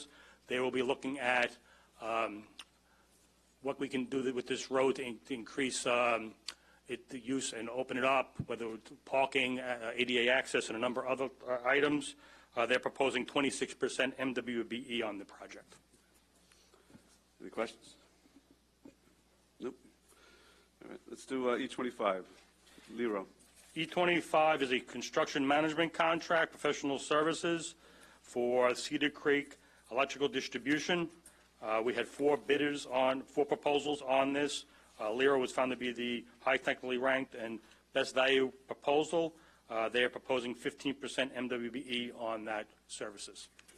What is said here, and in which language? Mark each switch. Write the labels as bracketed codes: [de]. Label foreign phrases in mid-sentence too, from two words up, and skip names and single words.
[en] They will be looking at what we can do with this road to increase the use and open it up, whether it's parking, ADA access, and a number of other items. They're proposing 26% MWBE on the project. Any questions? Nope. All right, let's do E25. Lero. E25 is a construction management contract, professional services for Cedar Creek electrical distribution. We had four proposals on this. Lero was found to be the high technically ranked and best value proposal. They are proposing 15% MWBE on that services.